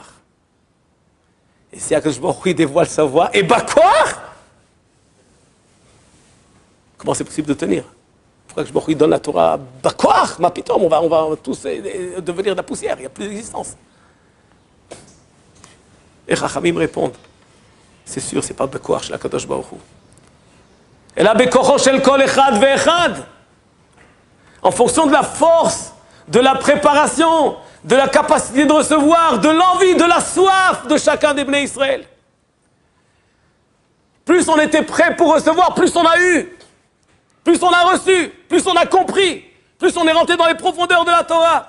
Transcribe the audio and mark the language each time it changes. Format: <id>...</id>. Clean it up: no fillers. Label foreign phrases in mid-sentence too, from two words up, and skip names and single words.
<fr>Et si Akadosh Baruch Hu dévoile sa voix, et bakoach, comment c'est possible de tenir? Pourquoi que je donne la Torah bakoach,</fr> <he>מה פתאום,</he> <fr>on va tous devenir de la poussière, il n'y a plus d'existence. Et Chachamim répondent, c'est sûr, c'est pas bakoach chez la Kadosh Baruch Hu. Et là,</fr> <he>בכוחו של כל אחד ואחד,</he> <fr>en fonction de la force, de la préparation, de la capacité de recevoir, de l'envie, de la soif de chacun des Bnei Israël. Plus on était prêt pour recevoir, plus on a eu. Plus on a reçu, plus on a compris, plus on est rentré dans les profondeurs de la Torah.</fr>